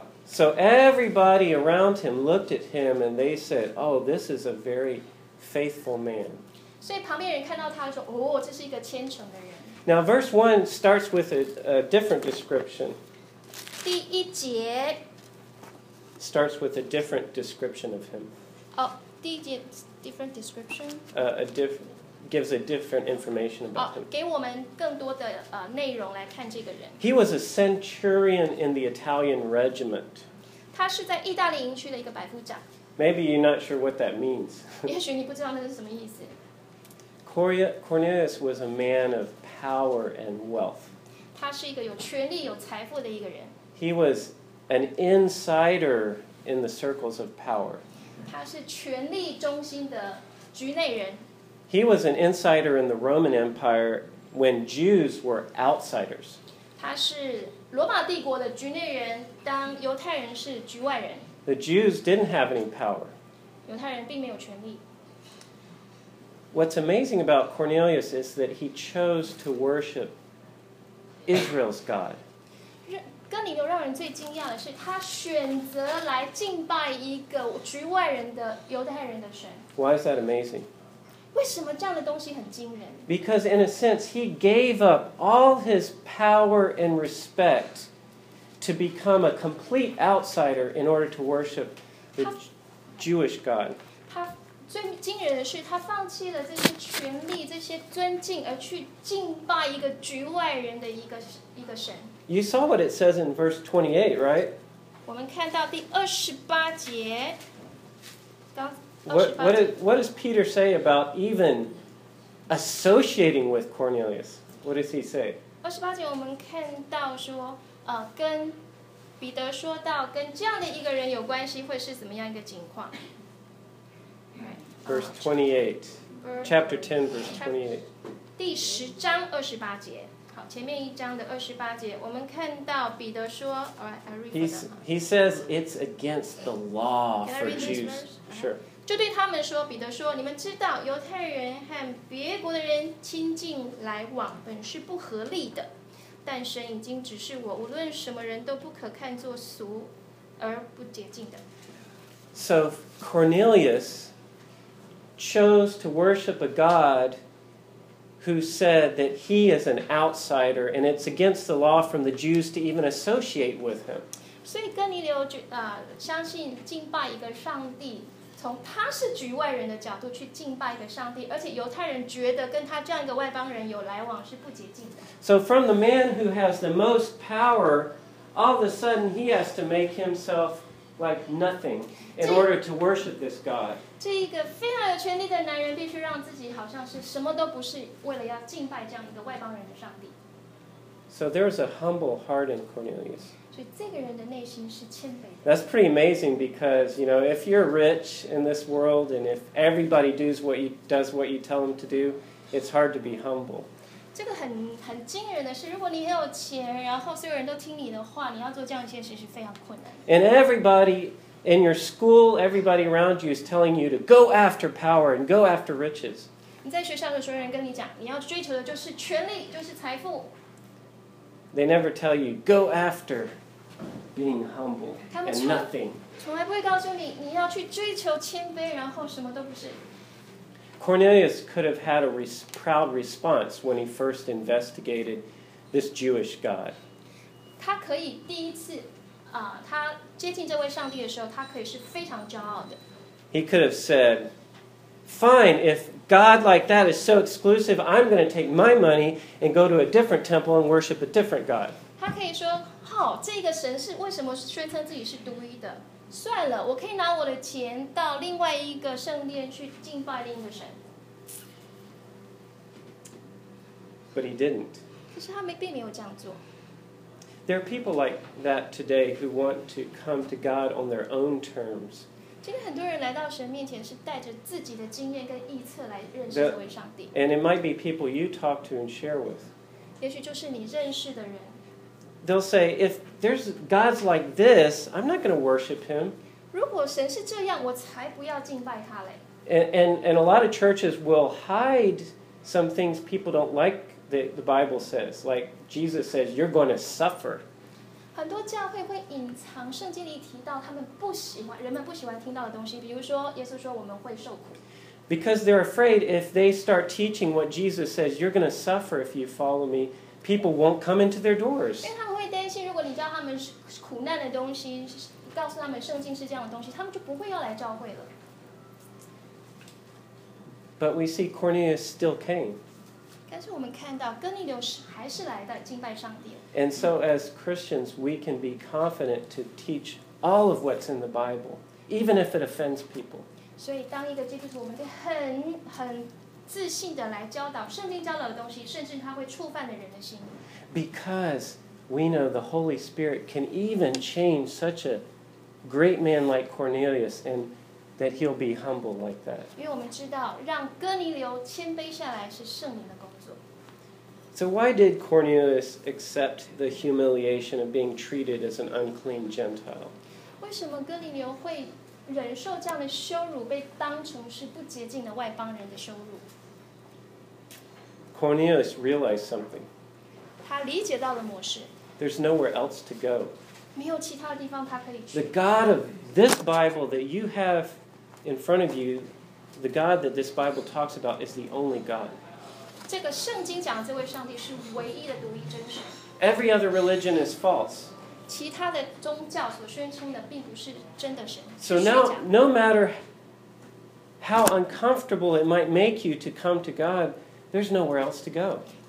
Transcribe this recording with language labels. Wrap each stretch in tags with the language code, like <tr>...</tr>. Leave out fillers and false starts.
<en>So everybody around him looked at him and they said, oh, this is a very faithful man.</en> <zh>所以旁边人看到他说，哦，这是一个虔诚的人。</zh> <en>Now verse 1 starts with a different description.</en> <zh>第一节</zh> <en>starts with a different description of him.</en> <zh>哦，第一节</zh> <en>different description? Gives a different information about him.</en> <zh>给我们更多的内容来看这个人。</zh> <en>He was a centurion in the Italian regiment.</en> <zh>他是在意大利营区的一个百夫长。</zh> <en>Maybe you're not sure what that means.</en> <zh>也许你不知道那是什么意思。</zh> <en>Cornelius was a man of power and wealth.</en> <zh>他是一个有权力、有财富的一个人。</zh> <en>He was an insider in the circles of power.</en> <zh>他是权力中心的局内人。</zh> <en>He was an insider in the Roman Empire when Jews were outsiders.</en> <zh>他是罗马帝国的局内人，当犹太人是局外人。</zh> <en>The Jews didn't have any power.</en> <zh>犹太人并没有权力。</zh> <en>What's amazing about Cornelius is that he chose to worship Israel's God.</en> <zh>哥尼流让人最惊讶的是，他选择来敬拜一个局外人的犹太人的神。</zh> <en>Why is that amazing?</en> <zh>为什么这样的东西很惊人?</zh> <en>Because in a sense, he gave up all his power and respect to become a complete outsider in order to worship the Jewish God.</en> <zh>他最惊人的是他放弃了这些权力、这些尊敬而去敬拜一个局外人的一个神。</zh> <en>You saw what it says in verse 28, right?</en> <zh>我们看到第28节。</zh> <en>What does Peter say about even associating with Cornelius? What does he say?</en> <zh>28节我们看到说，跟彼得说到跟这样的一个人有关系，会是怎么样一个情况？</zh> <en>Verse 28, chapter 10, verse 28.</en> <zh>第10章28节。好，前面一章的28节，我们看到彼得说</zh> <en>，He says it's against the law for Jews. Sure.</en> <zh>就对他们说，彼得说，你们知道犹太人和别国的人亲近来往本是不合理的，但神已经指示我，无论什么人都不可看作俗而不洁净的。</zh> <en>So Cornelius chose to worship a God who said that he is an outsider and it's against the law from the Jews to even associate with him.</en> <zh>所以哥尼流相信敬拜一个上帝，从他是局外人的角度去敬拜一个上帝，而且犹太人觉得跟他这样一个外邦人有来往是不洁净的。</zh> <en>So from the man who has the most power, all of a sudden he has to make himself like nothing in order to worship this God.</en> <zh>这一个非常有权力的男人必须让自己好像是什么都不是，为了要敬拜这样一个外邦人的上帝。</zh> <en>So there is a humble heart in Cornelius.</en> <zh>所以这个人的内心是谦卑的。</zh> <en>That's pretty amazing because, you know, if you're rich in this world and if everybody does what you tell them to do, it's hard to be humble.</en> <zh>这个很惊人的是，如果你很有钱，然后所有人都听你的话，你要做这样一件事是非常困难的。</zh> <en>And everybody in your school, everybody around you is telling you to go after power and go after riches.</en> <zh>你在学校的时候，人跟你讲，你要追求的就是权力，就是财富。</zh> <en>They never tell you, go after being humble and nothing.</en> <zh>从来不会告诉你，你要去追求谦卑，然后什么都不是。</zh> <en>Cornelius could have had a proud response when he first investigated this Jewish God.</en> <zh>他可以第一次，他接近这位上帝的时候，他可以是非常骄傲的。</zh> <en>He could have said, fine, if God like that is so exclusive, I'm going to take my money and go to a different temple and worship a different God.</en> <zh>他可以说，好，这个神是为什么宣称自己是独一的？算了，我可以拿我的钱到另外一个圣殿去敬拜另一个神。</zh> <en>But he didn't.</en> <zh>可是他并没有这样做。</zh> <en>There are people like that today who want to come to God on their own terms.</en> <zh>今天很多人来到神面前是带着自己的经验跟臆测来认识这位上帝。</zh> <en>And it might be people you talk to and share with.</en> <zh>也许就是你认识的人。</zh> <en>They'll say, if there's gods like this, I'm not going to worship him.</en> <zh>如果神是这样，我才不要敬拜他嘞。</zh> <en>And a lot of churches will hide some things people don't like that the Bible says. Like Jesus says, you're going to suffer.</en> <zh>很多教会会隐藏圣经里提到他们不喜欢、人们不喜欢听到的东西，比如说耶稣说我们会受苦。</zh> <en>Because they're afraid if they start teaching what Jesus says, you're going to suffer if you follow me. People won't come into their doors.</en> <zh>因为他们会担心，如果你教他们苦难的东西，告诉他们圣经是这样的东西，他们就不会要来教会了。</zh> <en>But we see Cornelius still came.</en> <zh>但是我们看到哥尼流还是来的敬拜上帝。</zh> <en>And so as Christians, we can be confident to teach all of what's in the Bible, even if it offends people.</en> <zh>所以当一个基督徒，我们可以很自信的来教导圣经教导的东西，甚至它会触犯的人的心。</zh> <en>Because we know the Holy Spirit can even change such a great man like Cornelius and that he'll be humble like that.</en> <zh>因为我们知道让哥尼流谦卑下来是圣灵的。</zh> <en>So why did Cornelius accept the humiliation of being treated as an unclean Gentile?</en> <zh>为什么哥尼流会忍受这样的羞辱，被当成是不洁净的外邦人的羞辱？</zh> <en>Cornelius realized something.</en> <zh>他理解到了模式。</zh> <en>There's nowhere else to go.</en> <zh>没有其他地方他可以去。</zh> <en>The God of this Bible that you have in front of you, the God that this Bible talks about is the only God.</en> <zh>这个圣经讲的这位上帝是唯一的独一真神。</zh> <en>Every other religion is false.</en> <zh>其他的宗教所宣称的并不是真的神。</zh> <en>So now, no matter how uncomfortable it might make you to come to God, there's nowhere else to go.</en>